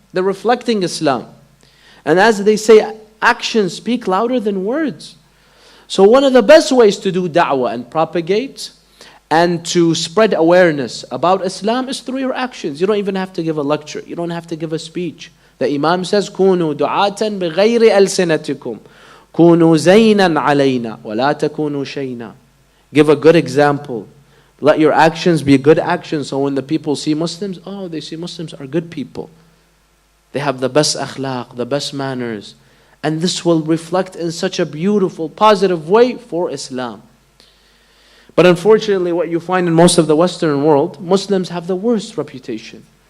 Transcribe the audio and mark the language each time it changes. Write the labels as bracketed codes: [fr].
[en] They're reflecting Islam. And as they say, actions speak louder than words. So one of the best ways to do da'wah and propagate and to spread awareness about Islam is through your actions. You don't even have to give a lecture. You don't have to give a speech. The Imam says, [ar] كونوا دعاة بغير ألسنتكم كونوا زينا علينا ولا تكونوا شينا. [en] Give a good example. Let your actions be good actions. So when the people see Muslims, oh, they see Muslims are good people. They have the best akhlaq, the best manners. And this will reflect in such a beautiful, positive way for Islam. But unfortunately, what you find in most of the Western world, Muslims have the worst reputation.